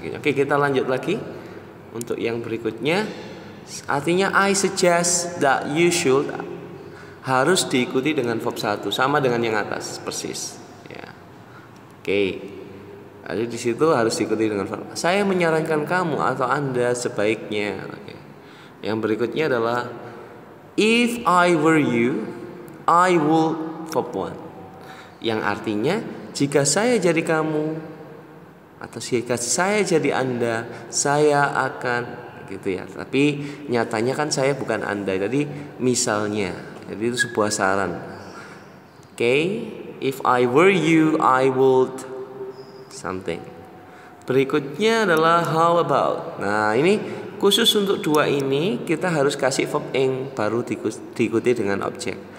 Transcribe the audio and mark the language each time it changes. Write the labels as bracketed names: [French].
[Indonesian] Oke, kita lanjut lagi untuk yang berikutnya. Artinya [English] I suggest that you should [Indonesian] harus diikuti dengan verb 1 sama dengan yang atas persis ya. Oke. Jadi di situ harus diikuti dengan verb. Saya menyarankan kamu atau Anda sebaiknya. Oke. Yang berikutnya adalah [English] if I were you, I would verb 1. [Indonesian] Yang artinya jika saya jadi kamu atau jika saya jadi Anda, saya akan gitu ya. Tapi nyatanya kan saya bukan Anda. Jadi misalnya. Jadi itu sebuah saran. [English] Oke, if I were you, I would something. [Indonesian] Berikutnya adalah [English] how about. [Indonesian] Nah, ini khusus untuk dua ini kita harus kasih verb ing baru diikuti dengan objek.